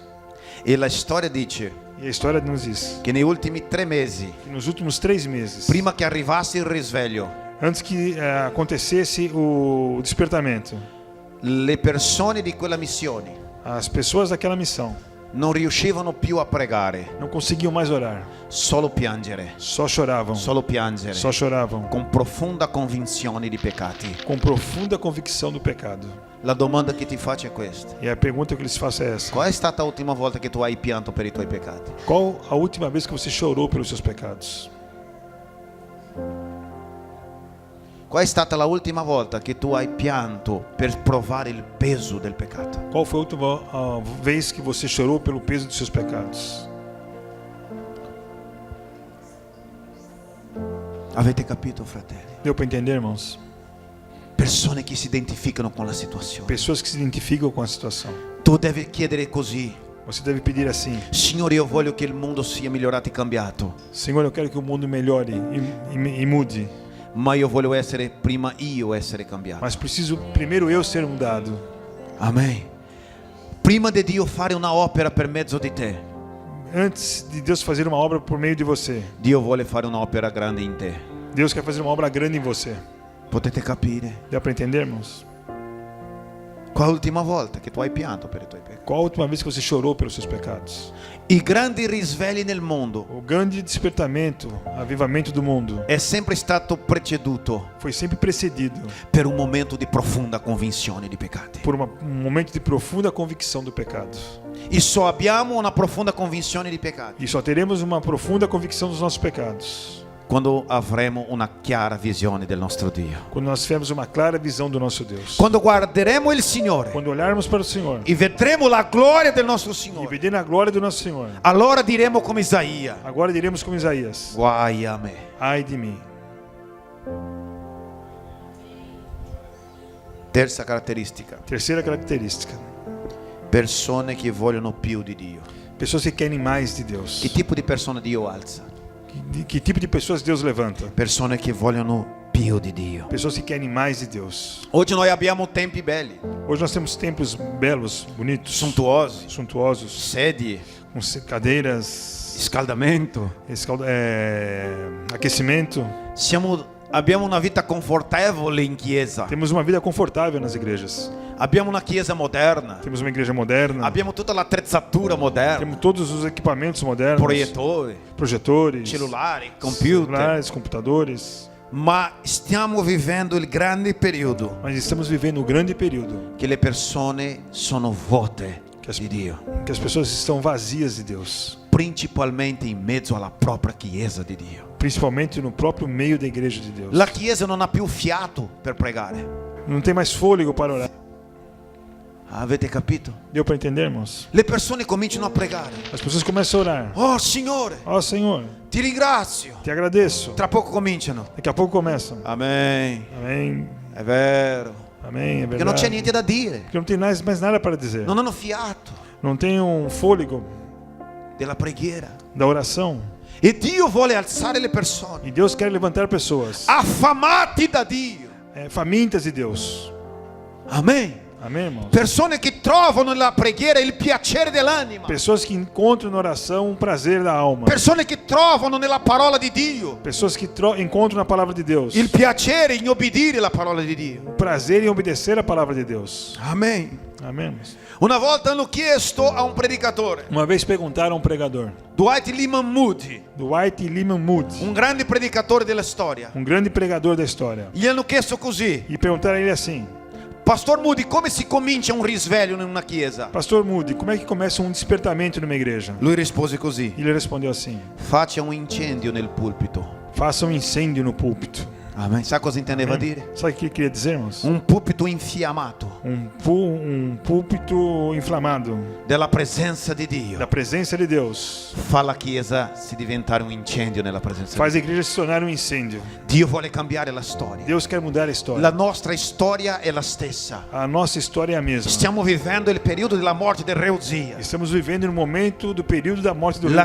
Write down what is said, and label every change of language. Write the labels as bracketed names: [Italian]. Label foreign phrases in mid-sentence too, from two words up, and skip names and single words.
[Italian] E la storia dice [Portuguese] E a história nos diz [Italian] che nei ultimi 3 mesi, [Portuguese] que nos últimos 3 meses, [Italian] prima che arrivasse il risveglio, [Portuguese] antes que acontecesse o despertamento, [Italian] le persone di quella missione [Portuguese] as pessoas daquela missão [Italian] non riuscivano più a pregare, [Portuguese] não conseguiam mais orar. [Italian] solo piangere, [Portuguese] Só choravam. [Italian] solo piangere, [Portuguese] Só choravam. [Italian] con profonda convinzione di peccati. [Portuguese] Com profunda convicção do pecado. [Italian] La domanda che ti faccio è questa: [Portuguese] E a pergunta que eu lhes faço é essa: [Italian] qual è stata l'ultima volta che tu hai pianto per i tuoi peccati? [Portuguese] qual a última vez que você chorou pelos seus pecados? [Italian] Qual è stata l'ultima volta che tu hai pianto per provare il peso del peccato? [Portuguese] Qual foi a última vez que você chorou pelo peso dos seus pecados? [Italian] Avete capito, fratelli? [Portuguese] Deu para entender, irmãos? [Italian] Persone che si identificano con la situazione. [Portuguese] Pessoas que se identificam com a situação. [Italian] Tu devi chiedere così: [Portuguese] Você deve pedir assim: [Italian] Signore, io voglio che il mondo sia migliorato e cambiato, [Portuguese] Senhor, eu quero que o mundo melhore e mude. [Italian] ma io voglio essere prima io essere cambiato. [Portuguese] Mas preciso primeiro eu ser mudado. [Italian] Amen. Prima di Dio fare una opera per mezzo di te, [Portuguese] Antes de Deus fazer uma obra por meio de você, [Italian] Dio vuole fare un'opera grande in te. [Portuguese] Deus quer fazer uma obra grande em você. [Italian] Potete capire? [Portuguese] Dá para entendermos? [Italian] Qual è l'ultima volta che tu hai pianto per i tuoi peccati? [Portuguese] Qual a última vez que você chorou pelos seus pecados? [Italian] I grandi risvegli nel mondo [Portuguese] O grande despertamento, avivamento do mundo, [Italian] è sempre stato preceduto [Portuguese] foi sempre precedido [Italian] per un momento di profonda convinzione di peccati. [Portuguese] por um momento de profunda convicção do pecado. [Italian] E só abbiamo una profonda convinzione di peccati [Portuguese] E só teremos uma profunda convicção dos nossos pecados [Italian] quando avremo una chiara visione del nostro Dio. [Portuguese] quando nós tivermos uma clara visão do nosso Deus. [Italian] Quando guarderemo il Signore [Portuguese] Quando olharmos para o Senhor [Italian] e vedremo la gloria del nostro [Portuguese] e [Italian] Signore, [Portuguese] vermos a glória do nosso Senhor, [Italian] allora diremo come Isaia: [Portuguese] agora diremos como Isaías: [Italian] guai a me. [Portuguese] ai de mim. [Italian] Terza caratteristica: [Portuguese] Terceira característica: [Italian] persone che vogliono più di Dio. [Portuguese] pessoas que querem mais de Deus. [Italian] Che tipo di persone Dio alza? [Portuguese] Que tipo de pessoas Deus levanta? [Italian] Persone che vogliono più di Dio. [Portuguese] Pessoas que querem mais de Deus. [Italian] Oggi noi abbiamo tempi belli, [Portuguese] Hoje nós temos templos belos, bonitos, [Italian] sontuosi, [Portuguese] suntuosos, [Italian] sedie, [Portuguese] com cadeiras, [Italian] riscaldamento. [Portuguese] aquecimento. [Italian] Abbiamo una vita confortevole in chiesa. [Portuguese] Temos uma vida confortável nas igrejas. [Italian] Abbiamo una chiesa moderna. [Portuguese] Temos uma igreja moderna. [Italian] Abbiamo tutta l'attrezzatura moderna. [Portuguese] Temos todos os equipamentos modernos. Projetores, [Italian] cellulari, computer. [Portuguese] celulares, computadores. [Italian] Ma stiamo vivendo il grande periodo [Portuguese] Mas estamos vivendo um grande período [Italian] che le persone sono vuote di Dio, [Portuguese] que as pessoas estão vazias de Deus, [Italian] principalmente in mezzo alla propria chiesa di Dio. [Portuguese] principalmente no próprio meio da igreja de Deus. [Italian] La chiesa non ha più fiato per pregare. [Portuguese] Não tem mais fôlego para orar. [Italian] Avete capito? [Portuguese] Deu para entendermos? [Italian] Le persone cominciano a pregare. [Portuguese] As pessoas começam a orar. [Italian] Oh Signore, [Portuguese] Ó Senhor, [Italian] ti ringrazio. [Portuguese] te agradeço. [Italian] Tra poco cominciano. [Portuguese] Daqui a pouco começam. [Italian] Amen. [Portuguese] Amém. [Italian] È vero. [Portuguese] Amém. É [Italian] Perché non c'è [Portuguese] verdade. [Italian] niente da dire. [Portuguese] Porque não tem mais nada para dizer. [Italian] Non hanno fiato [Portuguese] Não tem um fôlego [Italian] della preghiera. [Portuguese] da oração. [Italian] E Dio vuole alzare le persone [Portuguese] E Deus quer levantar pessoas [Italian] affamati da Dio. [Portuguese] famintas de Deus. [Italian] Amen. [Portuguese] Amém, irmãos? [Italian] Persone che trovano nella preghiera il piacere dell'anima. [Portuguese] Pessoas que encontram na oração um prazer da alma. [Italian] Persone che trovano nella parola di Dio [Portuguese] Pessoas que encontram na palavra de Deus [Italian] il piacere in obbedire la parola di Dio. [Portuguese] o prazer em obedecer a palavra de Deus. [Italian] Amen. [Portuguese] Amém, irmãos? [Italian] Una volta hanno chiesto a un predicatore, [Portuguese] Uma vez perguntaram a um pregador, Dwight Lyman Moody, Dwight Lyman Moody, [Italian] un grande predicatore della storia. [Portuguese] um grande pregador da história, [Italian] Gli hanno chiesto così: [Portuguese] e perguntaram a ele assim: [Italian] Pastor Moody, come si comincia un risveglio in una chiesa? [Portuguese] Pastor Moody, como é que começa um despertamento numa igreja? [Italian] Lui rispose così: [Portuguese] E ele respondeu assim: [Italian] Faccia un incendio nel pulpito. [Portuguese] faça um incêndio no púlpito. [Italian] Amen. Sa cosa intendeva dire? [Portuguese] Sabe o que ele queria dizer, irmãos? [Italian] Un pulpito infiammato [Portuguese] Um púlpito inflamado [Italian] della presenza di Dio [Portuguese] da presença de Deus [Italian] fa la chiesa si diventare un incendio nella presenza [Portuguese] faz [Italian] di [Portuguese] a igreja se tornar um incêndio. [Italian] Dio. Dio vuole cambiare la storia. [Portuguese] Deus quer mudar a história. [Italian] La nostra storia è la stessa. [Portuguese] A nossa história é a mesma. [Italian] Stiamo vivendo il periodo della morte del re Uzia. [Portuguese] Estamos vivendo no momento do período da morte do